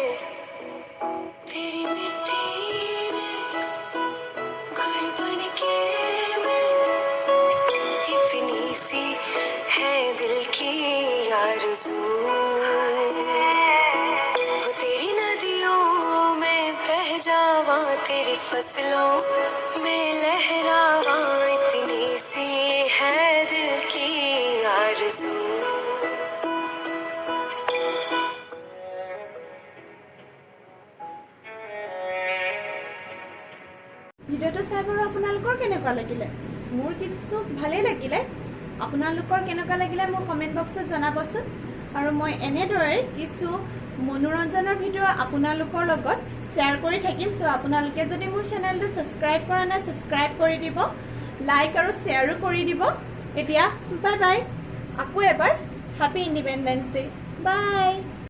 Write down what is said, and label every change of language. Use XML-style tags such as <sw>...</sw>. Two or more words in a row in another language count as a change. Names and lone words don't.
<hi>तेरी मिट्टी में गुल बन के मैं इतनी सी है दिल की आरज़ू हो तेरी नदियों में बह जावा तेरी फसलों में लहरावा इतनी सी है दिल की आरज़ू</hi> <as>ভিডিঅ'টো চাই বাৰু আপোনালোকৰ কেনেকুৱা লাগিলে মোৰ কিন্তু ভালেই লাগিলে আপোনালোকৰ কেনেকুৱা লাগিলে মোৰ</as> <en>comment box</en> <as>জনাবচোন আৰু মই এনেদৰে কিছু মনোৰঞ্জনৰ ভিডিঅ' আপোনালোকৰ লগত শ্বেয়াৰ কৰি থাকিম চ' আপোনালোকে যদি মোৰ চেনেলটো ছাবস্ক্ৰাইব কৰা নাই ছাবস্ক্ৰাইব কৰি দিব লাইক আৰু শ্বেয়াৰো কৰি দিব এতিয়া</as> <en>bye bye</en> <as>আকৌ এবাৰ</as> <en>happy independence day</en> <as>বাই</as>